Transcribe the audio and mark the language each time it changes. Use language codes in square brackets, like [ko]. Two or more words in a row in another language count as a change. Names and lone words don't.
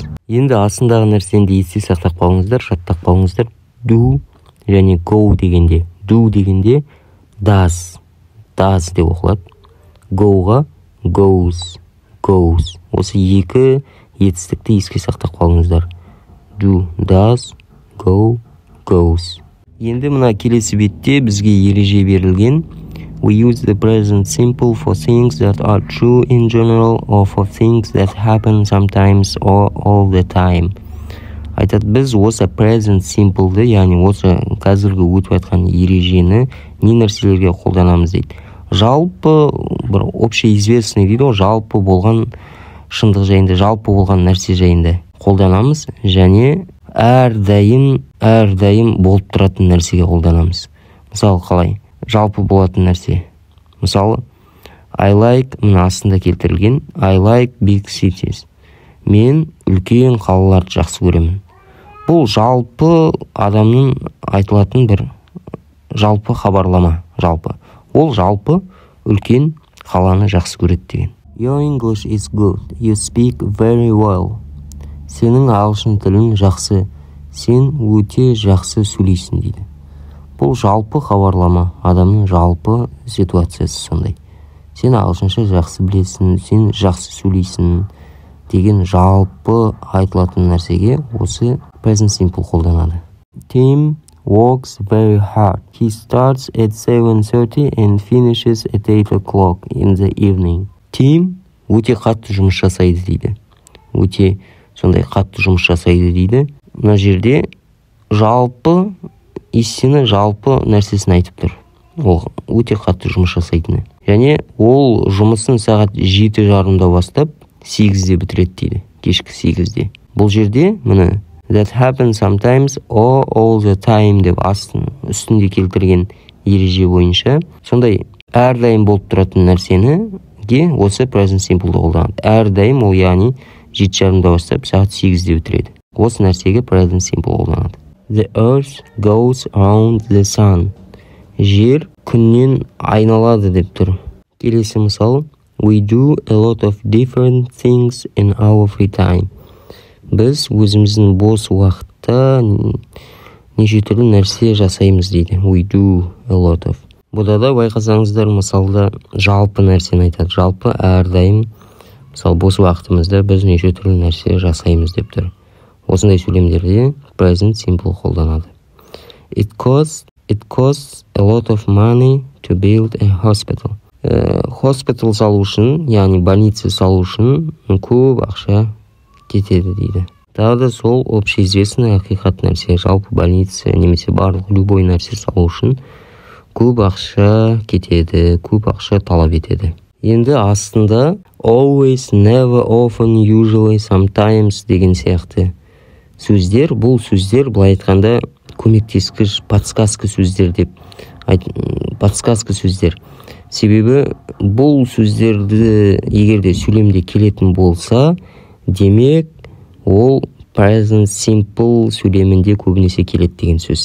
[kk] Енді астындағы нәрсені есте сақтап қалыңыздар, жаттап қалыңыздар. Do және go дегенде. Do дегенде does деп оқылады. [en] Go-ға goes. [kk] Осы екі етістікті еске сақтап қалыңыздар. [en] Do, does, go, goes. [kk] Енді мына келесі бетте бізге ереже берілген. [en] We use the present simple for things that are true in general or for things that happen sometimes or all the time. [kk] Айтады, біз осы [en] present simple'ды, [kk] яғни осы қазіргі өтіп жатқан ережені не нәрселерге қолданамыз дейді. Жалпы бір общеизвестный дейді, жалпы болған шындық жайында, жалпы болған нәрсе жайында қолданамыз, және әрдайым болып тұратын нәрсеге қолданамыз. Мысалы, қалай? Жалпы болатын нәрсе. Мысалы, [en] I like, [kk] мына астында келтірілген, [en] I like big cities. [kk] Мен үлкен қалаларды жақсы көремін. Бұл жалпы адамның айтылатын бір жалпы хабарлама, жалпы. Ол жалпы үлкен қаланы жақсы көреді деген. [en] Your English is good. You speak very well. [kk] Сенің ағылшын тілің жақсы. Сен өте жақсы сөйлейсің дейді. Бұл жалпы хабарлама, адамның жалпы ситуациясы сондай. Сен ағылшынша жақсы білесің, сен жақсы сөйлейсің деген жалпы айтылатын нәрсеге осы [en] present simple [kk] қолданады. [en] Tim works very hard. He starts at 7:30 and finishes at 8 o'clock in the evening. [kk] Tim өте қатты жұмыс жасайды дейді. Өте сондай қатты жұмыс жасайды дейді. Мына жерде жалпы истина жалпы нәрсесін айтып тұр. Ол өте қатты жұмыс жасайтыны. Және ол жұмысын сағат 7:30-да бастап 8-де бітіреді дейді. Кешкі 8-де. Бұл жерде міне [en] that happens sometimes or all the time [kk] деп үстінде келтірген ереже бойынша сондай әрдайым болып тұратын нәрсеніге осы [en] present simple- [kk] ды қолданады. Әрдайым ол яғни 7:30-да бастап сағат 8-де бітіреді. Осы нәрсеге [en] present simple [kk] қолданады. [en] The earth goes around the sun. [kk] Жер күннен айналады деп тұр. Келесі мысал. [en] We do a lot of different things in our free time. [kk] Біз өзіміздің бос уақытта неше түрлі нәрсе жасаймыз дейді. [en] We do a lot of. [kk] Бұда да байқасаңыздар мысалда жалпы нәрсені айтады. Жалпы әрдайым мысалы бос уақытымызда біз неше түрлі нәрсе жасаймыз деп тұр. Осындай сөйлемдерде [en] present simple [kk] қолданады. It costs a lot of money to build a hospital. Hospital салу үшін, яғни больница салу үшін көп ақша кетеді дейді. Тағы да сол общеизвестный ақиқат нәрсе, жалпы больница немесе барлық любой нәрсе салу үшін көп ақша кетеді, көп ақша талап етеді. Енді астында [en] always, never, often, usually, sometimes [kk] деген сияқты сөздер, бұл сөздер былай айтқанда көмектескіш, подсказка сөздер деп подсказка сөздер. Себебі бұл сөздерді егерде сөйлемде келетін болса, демек ол [en] present simple [kk] сөйлемінде көбінесе келеді деген сөз.